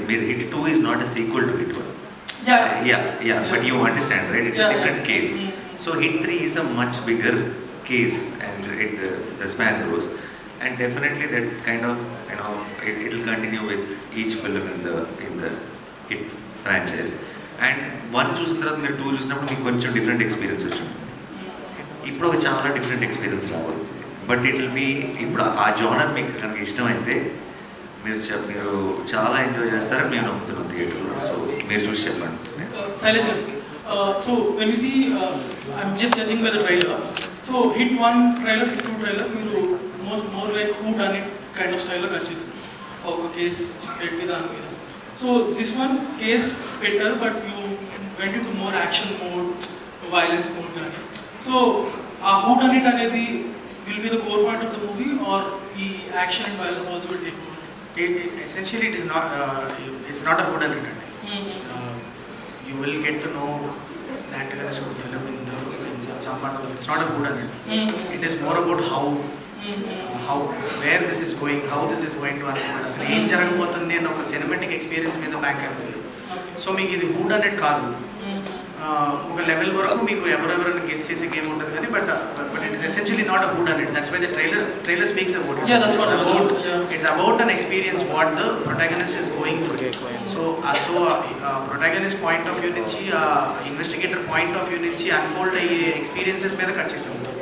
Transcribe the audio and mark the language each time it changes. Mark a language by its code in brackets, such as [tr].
[en] Hit 2 is not a sequel to Hit 1. Yeah. But you understand, right? It's a different case. So Hit 3 is a much bigger case, and the span grows, and definitely that kind of, you know, it will continue with each film in the Hit franchise. [te] And 1 చూసిన తర్వాత మీరు 2 చూసినప్పుడు మీకు కొంచెం different experience వచ్చింది. ఇప్పుడు ఒక చాలా డిఫరెంట్ ఎక్స్పీరియన్స్ రావాలి. [en] but it will be, [te] ఇప్పుడు ఆ జోనర్ మీకు కనుక ఇష్టమైతే మీరు చాలా ఎంజాయ్ చేస్తారని మేము నమ్ముతున్నాం థియేటర్లో. సో మీరు చూసి చెప్పండి. [en] Shailesh garu, so when we see, I'm just judging by the trailer. So Hit 1 trailer, Hit 2 trailer, మీరు more like who done it kind of style [te] లో కట్ చేశారు. ఒక కేస్ పెట్టి దాని మీద. [en] So this one case better, but you went into more action mode, violence mode gaani. So who done it anedi will be the core part of the movie, or the action and violence also will take over? Essentially it is not, it's not a who done it. You will get to know the antagonist of the film in some part of it. It's not a who done it. It is more about how where this is going, how this is going to unfold, [te] అసలు ఏం జరగబోతుంది అని ఒక cinematic experience మీద back and film. So మీకు ఇది who done it కాదు, ఒక లెవెల్ వరకు మీకు ఎవరెవరైనా గెస్ చేసే గేమ్ ఉంటుంది కానీ [en] But it is essentially not a who done it. That's why the trailer speaks about it. It's about an experience what the protagonist is going through. So protagonist point of view నుంచి, investigator point of view నుంచి unfold అయ్యే experiences [te] మీద cut చేసాం.